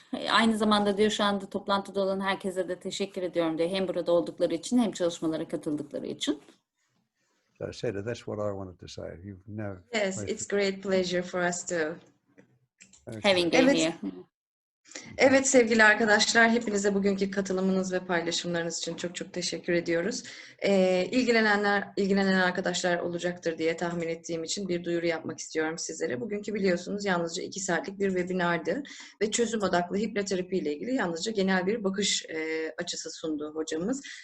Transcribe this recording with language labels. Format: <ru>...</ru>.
<tr>Aynı zamanda diyor şu anda toplantıda olan herkese de teşekkür ediyorum diyor. Hem burada oldukları için hem çalışmalara katıldıkları için.</tr> <en>So Seda, that's what I wanted to say. Yes, it's great pleasure for us to Having them here.</en> <tr>Evet sevgili arkadaşlar, hepinize bugünkü katılımınız ve paylaşımlarınız için çok çok teşekkür ediyoruz. İlgilenen arkadaşlar olacaktır diye tahmin ettiğim için bir duyuru yapmak istiyorum sizlere. Bugünkü biliyorsunuz yalnızca 2 saatlik bir webinardı ve çözüm odaklı hipnoterapi ile ilgili yalnızca genel bir bakış açısı sundu hocamız.</tr>